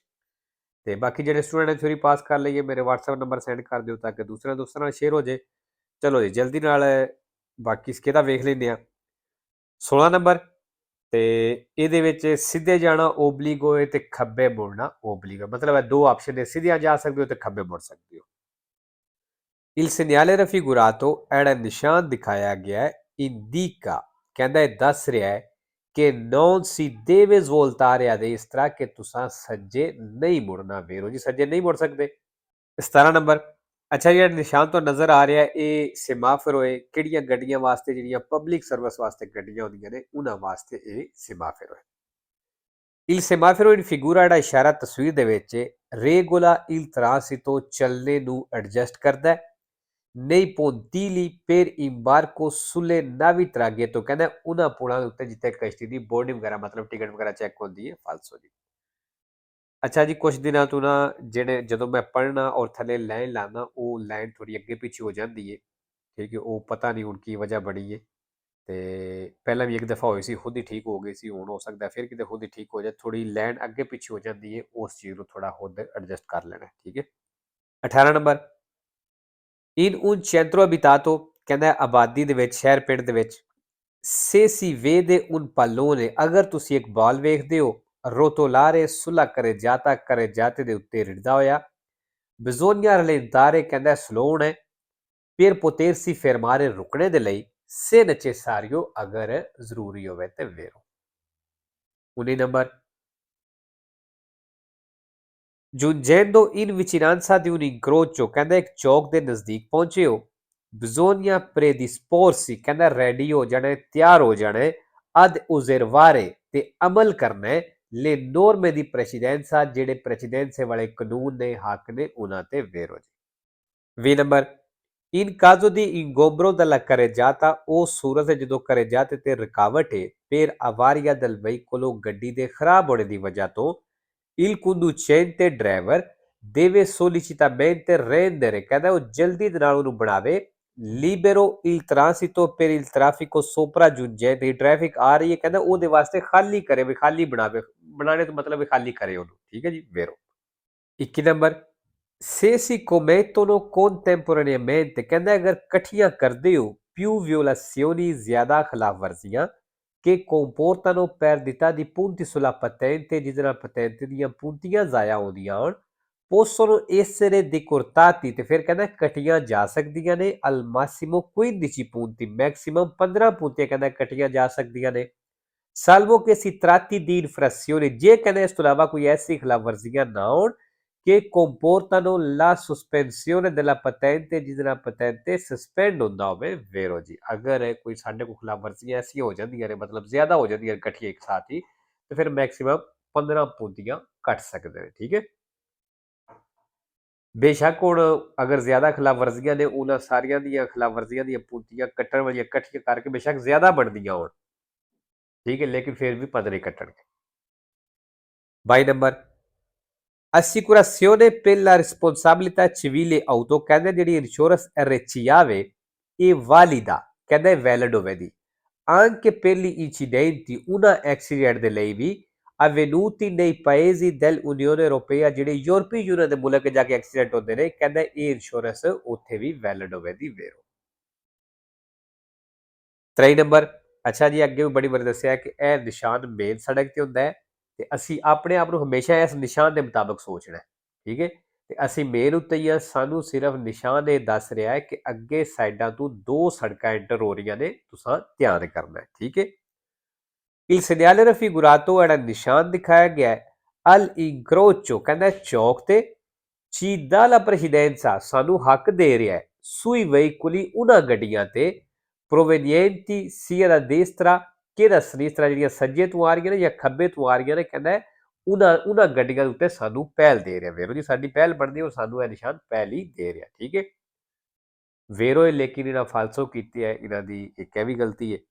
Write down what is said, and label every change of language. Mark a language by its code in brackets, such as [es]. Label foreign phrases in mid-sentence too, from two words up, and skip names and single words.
[pa] ਤੇ ਬਾਕੀ ਜਿਹੜੇ ਸਟੂਡੈਂਟ ਨੇ ਥਿਊਰੀ ਪਾਸ ਕਰ ਲਈਏ, ਮੇਰੇ WhatsApp ਨੰਬਰ ਸੈਂਡ ਕਰ ਦਿਓ ਤਾਂ ਕਿ ਦੂਸਰਿਆਂ ਦੋਸਤਾਂ ਨਾਲ ਸ਼ੇਅਰ ਹੋ ਜੇ। ਚਲੋ ਜੀ ਜਲਦੀ ਨਾਲ ਬਾਕੀ ਸਕੇਦਾ ਵੇਖ ਲੈਂਦੇ ਆ। 16 ਨੰਬਰ ਤੇ ਇਹਦੇ ਵਿੱਚ ਸਿੱਧੇ ਜਾਣਾ ਓਬਲੀਗ ਹੋਏ ਤੇ ਖੱਬੇ ਮੁੜਨਾ ਓਬਲੀਗ, ਮਤਲਬ ਇਹ ਦੋ ਆਪਸ਼ਨ ਨੇ, ਸਿੱਧਿਆਂ ਜਾ ਸਕਦੇ ਹੋ ਤੇ ਖੱਬੇ ਮੁੜ ਸਕਦੇ ਹੋ। [it] Il segnale raffigurato era [pa] ਨਿਸ਼ਾਨ ਦਿਖਾਇਆ ਗਿਆ ਹੈ [it] indica, [pa] ਕਹਿੰਦਾ ਇਹ ਦੱਸ ਰਿਹਾ ਹੈ ਕਿ [it] non si deve svoltare a destra, [pa] ਕਿ ਤੁਸੀਂ ਸੱਜੇ ਨਹੀਂ ਮੁੜਨਾ। ਵੇਰੋ ਜੀ ਸੱਜੇ ਨਹੀਂ ਮੁੜ ਸਕਦੇ। 17 ਨੰਬਰ, ਅੱਛਾ ਜਿਹੜਾ ਨਿਸ਼ਾਨ ਤੋਂ ਨਜ਼ਰ ਆ ਰਿਹਾ ਇਹ ਸਿਮਾਫਰ ਹੋਏ, ਕਿਹੜੀਆਂ ਗੱਡੀਆਂ ਵਾਸਤੇ? ਜਿਹੜੀਆਂ ਪਬਲਿਕ ਸਰਵਿਸ ਵਾਸਤੇ ਗੱਡੀਆਂ ਹੁੰਦੀਆਂ ਨੇ ਉਹਨਾਂ ਵਾਸਤੇ ਇਹ ਸਿਮਾਫਰ ਹੋਏ। [it] Il semaforo in figura [pa] ਜਿਹੜਾ ਇਸ਼ਾਰਾ ਤਸਵੀਰ ਦੇ ਵਿੱਚ [it] regola il transito, [pa] ਚੱਲਣੇ ਨੂੰ ਐਡਜਸਟ ਕਰਦਾ ਹੈ। [it] nei pontili per imbarco sulle navi traghetto, [pa] ਕਹਿੰਦਾ ਉਹਨਾਂ ਪੁਲਾਂ ਦੇ ਉੱਤੇ ਜਿੱਥੇ ਕਸ਼ਤੀ ਦੀ ਬੋਰਡਿੰਗ ਵਗੈਰਾ ਮਤਲਬ ਟਿਕਟ ਵਗੈਰਾ ਚੈੱਕ ਹੁੰਦੀ ਹੈ। ਫਾਲਸੋ ਜੀ। ਅੱਛਾ ਜੀ, ਕੁਛ ਦਿਨਾਂ ਤੋਂ ਨਾ ਜਿਹੜੇ ਜਦੋਂ ਮੈਂ ਪੜ੍ਹਨਾ ਔਰ ਥੱਲੇ ਲਾਈਨ ਲਾਣਾ ਉਹ ਲਾਈਨ ਥੋੜੀ ਅੱਗੇ ਪਿੱਛੇ ਹੋ ਜਾਂਦੀ ਹੈ, ਠੀਕ ਹੈ। ਉਹ ਪਤਾ ਨਹੀਂ ਹੁਣ ਕੀ ਵਜ੍ਹਾ ਬਣੀ ਹੈ। ਤੇ ਪਹਿਲਾਂ ਵੀ ਇੱਕ ਦਫਾ ਹੋਈ ਸੀ, ਖੁਦ ਹੀ ਠੀਕ ਹੋ ਗਈ ਸੀ। ਹੁਣ ਹੋ ਸਕਦਾ ਫਿਰ ਕਿਤੇ ਖੁਦ ਹੀ ਠੀਕ ਹੋ ਜਾਏ। ਥੋੜੀ ਲਾਈਨ ਅੱਗੇ ਪਿੱਛੇ ਹੋ ਜਾਂਦੀ ਹੈ, ਉਸ ਚੀਜ਼ ਨੂੰ ਥੋੜਾ ਖੁਦ ਐਡਜਸਟ ਕਰ ਲੈਣਾ, ਠੀਕ ਹੈ। [it] 18 ਨੰਬਰ, ਇਨ un centro abitato, [pa] ਕਹਿੰਦਾ ਆਬਾਦੀ ਦੇ ਵਿੱਚ, ਸ਼ਹਿਰ ਪਿੰਡ ਦੇ ਵਿੱਚ। [it] se si vede un pallone, [pa] ਅਗਰ ਤੁਸੀਂ ਇੱਕ ਬਾਲ ਵੇਖਦੇ ਹੋ [it] rotolare sulla carreggiata, carreggiate [pa] ਦੇ ਉੱਤੇ ਰਿੜਦਾ ਹੋਇਆ। [it] bisogna rallentare, [pa] ਕਹਿੰਦਾ ਸਲੋ ਹੋਣਾ ਹੈ। [it] per potersi fermare, [pa] ਰੁਕਣੇ ਦੇ ਲਈ। [it] se necessario, [pa] ਅਗਰ ਜ਼ਰੂਰੀ ਹੋਵੇ ਤੇ vero। 19 ਨੰਬਰ, [it] giungendo in vicinanza di un incrocio, [pa] ਕਹਿੰਦਾ ਇੱਕ ਚੌਕ ਦੇ ਨਜ਼ਦੀਕ ਪਹੁੰਚੇ ਹੋ। [it] bisogna predisporsi, [pa] ਕਹਿੰਦਾ ਰੈਡੀ ਹੋ ਜਾਣਾ, ਤਿਆਰ ਹੋ ਜਾਣਾ [it] ad osservare, [pa] ਤੇ ਅਮਲ ਕਰਨਾ ਹੈ [it] le norme di precedenza, [pa] ਜਿਹੜੇ ਪ੍ਰੈਸੀਡੈਂਸੇ ਵਾਲੇ ਕਾਨੂੰਨ ਨੇ, ਹੱਕ ਨੇ, ਉਹਨਾਂ ਤੇ vero ਜੀ। 20 ਨੰਬਰ, [it] in caso di ingombro della carreggiata, [pa] ਉਹ ਸੂਰਤ ਹੈ ਜਦੋਂ [it] carreggiate [pa] ਤੇ ਰੁਕਾਵਟ ਹੈ [it] per avaria del veicolo, [pa] ਗੱਡੀ ਦੇ ਖਰਾਬ ਹੋਣੇ ਦੀ ਵਜ੍ਹਾ ਤੋਂ। [it] il conducente, ਡਰਾਈਵਰ deve sollecitamente rendere, [pa] ਕਹਿੰਦਾ ਉਹ ਜਲਦੀ ਦੇ ਨਾਲ ਉਹਨੂੰ ਬਣਾਵੇ [it] libero il transito per il traffico sopraggiungente, [pa] ਟ੍ਰੈਫਿਕ ਆ ਰਹੀ ਹੈ ਕਹਿੰਦਾ ਉਹਦੇ ਵਾਸਤੇ ਖਾਲੀ ਕਰੇ, ਵੀ ਖਾਲੀ ਬਣਾਵੇ। ਬਣਾਣੇ ਤੋਂ ਮਤਲਬ ਖਾਲੀ ਕਰੇ ਉਹਨੂੰ, ਠੀਕ ਹੈ ਜੀ, vero। 21 ਨੰਬਰ, [it] se si commettono contemporaneamente, [pa] ਕਹਿੰਦਾ ਅਗਰ ਇਕੱਠੀਆਂ ਕਰਦੇ ਹੋ [it] più violazioni, [pa] ਜ਼ਿਆਦਾ ਖਿਲਾਫ ਵਰਜ਼ੀਆਂ [it] che comportano perdita di punti sulla patente, [pa] ਜਿਹਦੇ ਨਾਲ patente ਦੀਆਂ ਪੂੰਤੀਆਂ ਜ਼ਾਇਆ ਹੁੰਦੀਆਂ ਹਨ। [it] possono essere decurtati, [pa] ਤੇ ਫਿਰ ਕਹਿੰਦਾ ਕੱਟੀਆਂ ਜਾ ਸਕਦੀਆਂ ਨੇ [it] al massimo 15 punti, [pa] ਮੈਕਸਿਮਮ 15 ਪੂੰਤੀਆਂ ਕਹਿੰਦਾ ਕੱਟੀਆਂ ਜਾ ਸਕਦੀਆਂ ਨੇ। [it] salvo che si tratti di infrazioni, [pa] ਜੇ ਕਹਿੰਦਾ ਇਸ ਤੋਂ ਇਲਾਵਾ ਕੋਈ ਐਸੀ ਖਿਲਾਫ ਵਰਜ਼ੀਆਂ ਨਾ ਹੋਣ [it] che comportano la sospensione della patente, [pa] ਜਿਹਦੇ ਨਾਲ patente suspend ਹੁੰਦਾ ਹੋਵੇ, vero ਜੀ। ਅਗਰ ਕੋਈ ਸਾਡੇ ਕੋਲ ਖਿਲਾਫ ਵਰਜ਼ੀਆਂ ਐਸੀਆਂ ਹੋ ਜਾਂਦੀਆਂ ਨੇ, ਮਤਲਬ ਜ਼ਿਆਦਾ ਹੋ ਜਾਂਦੀਆਂ ਨੇ ਇਕੱਠੀਆਂ ਇੱਕ ਸਾਥ ਹੀ, ਤੇ ਫਿਰ ਮੈਕਸਿਮਮ 15 ਪੂੰਤੀਆਂ ਕੱਟ ਸਕਦੇ ਨੇ, ਠੀਕ ਹੈ। ਬੇਸ਼ੱਕ ਹੁਣ ਅਗਰ ਜ਼ਿਆਦਾ ਖਿਲਾਫ ਵਰਜ਼ੀਆਂ ਨੇ, ਉਹਨਾਂ ਸਾਰੀਆਂ ਦੀਆਂ ਖਿਲਾਫ ਵਰਜ਼ੀਆਂ ਦੀਆਂ ਪੂੰਤੀਆਂ ਕੱਟਣ ਵਾਲੀਆਂ ਇਕੱਠੀਆਂ ਕਰਕੇ ਬੇਸ਼ੱਕ ਜ਼ਿਆਦਾ ਬਣਦੀਆਂ ਹੋਣ, ਠੀਕ ਹੈ, ਲੇਕਿਨ ਫਿਰ ਵੀ 15 ਕੱਟਣਗੇ। 22 ਨੰਬਰ, [it] assicurazione per la responsabilità civile auto, [pa] ਕਹਿੰਦੇ ਜਿਹੜੀ ਇੰਸ਼ੋਰੈਂਸ RCA ਇਹ ਵਾਲਿਦਾ, ਕਹਿੰਦਾ ਵੈਲਿਡ ਹੋਵੇਗੀ [it] anche per gli incidenti, una [pa] accident ਦੇ ਲਈ ਵੀ [it] avvenuti nei paesi dell'Unione Europea, [pa] ਜਿਹੜੇ ਯੂਰਪੀ ਯੂਨੀਅਨ ਦੇ ਮੁਲਕ ਜਾ ਕੇ ਐਕਸੀਡੈਂਟ ਹੁੰਦੇ ਨੇ, ਕਹਿੰਦਾ ਇਹ ਇੰਸ਼ੋਰੈਂਸ ਉੱਥੇ ਵੀ ਵੈਲਿਡ ਹੋਵੇਗੀ, vero। 23 ਨੰਬਰ, ਅੱਛਾ ਜੀ ਅੱਗੇ ਵੀ ਬੜੀ ਵਾਰੀ ਦੱਸਿਆ ਕਿ ਇਹ ਨਿਸ਼ਾਨ ਮੇਨ ਸੜਕ ਤੇ ਹੁੰਦਾ ਹੈ ਤੇ ਅਸੀਂ ਆਪਣੇ ਆਪ ਨੂੰ ਹਮੇਸ਼ਾ ਇਸ ਨਿਸ਼ਾਨ ਦੇ ਮੁਤਾਬਕ ਸੋਚਣਾ, ਠੀਕ ਹੈ। ਤੇ ਅਸੀਂ ਮੇਨ ਉੱਤੇ ਹੀ ਆ, ਸਾਨੂੰ ਸਿਰਫ ਨਿਸ਼ਾਨ ਇਹ ਦੱਸ ਰਿਹਾ ਹੈ ਕਿ ਅੱਗੇ ਸਾਈਡਾਂ ਤੋਂ ਦੋ ਸੜਕਾਂ ਐਂਟਰ ਹੋ ਰਹੀਆਂ ਨੇ, ਤੁਸੀਂ ਧਿਆਨ ਕਰਨਾ ਹੈ, ਠੀਕ ਹੈ। [it] il segnale raffigurato, [pa] ਜਿਹੜਾ ਨਿਸ਼ਾਨ ਦਿਖਾਇਆ ਗਿਆ ਹੈ [it] al incrocio, [pa] ਕਹਿੰਦਾ ਚੌਕ ਤੇ [it] ci dà la precedenza, [pa] ਸਾਨੂੰ ਹੱਕ ਦੇ ਰਿਹਾ ਹੈ [it] sui veicoli, [pa] ਉਹਨਾਂ ਗੱਡੀਆਂ ਤੇ [it] provenienti sia da destra che da sinistra, [pa] ਜਿਹੜੀਆਂ ਸੱਜੇ ਤੋਂ ਆ ਰਹੀਆਂ ਨੇ ਜਾਂ ਖੱਬੇ ਤੋਂ ਆ ਰਹੀਆਂ ਨੇ, ਕਹਿੰਦਾ ਉਹਨਾਂ ਗੱਡੀਆਂ ਦੇ ਉੱਤੇ ਸਾਨੂੰ ਪਹਿਲ ਦੇ ਰਿਹਾ ਵੇਰੋ ਜੀ, ਸਾਡੀ ਪਹਿਲ ਬਣਦੀ ਉਹ ਸਾਨੂੰ ਇਹ ਨਿਸ਼ਾਨ ਪਹਿਲ ਹੀ ਦੇ ਰਿਹਾ। ਠੀਕ ਹੈ, ਵੇਰੋ ਹੈ ਲੇਕਿਨ ਇਹਨਾਂ ਫਾਲਸੋ ਕੀਤੀ ਹੈ, ਇਹਨਾਂ ਦੀ ਇੱਕ ਇਹ ਵੀ ਗਲਤੀ ਹੈ।